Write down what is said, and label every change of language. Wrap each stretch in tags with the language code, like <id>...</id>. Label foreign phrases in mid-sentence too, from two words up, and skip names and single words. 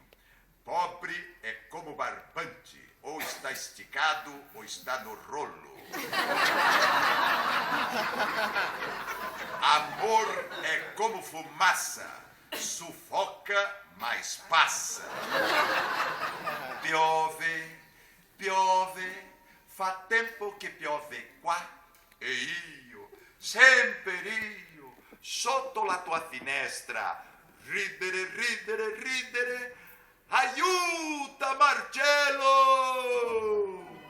<pt>Pobre é como barbante, ou está esticado ou está no rolo. Amor é como fumaça, sufoca, mas passa.</pt> <it>Piove, piove, fa tempo che piove qua, e io, sempre io, sotto la tua finestra, ridere, ridere, ridere, aiuta Marcello!</it>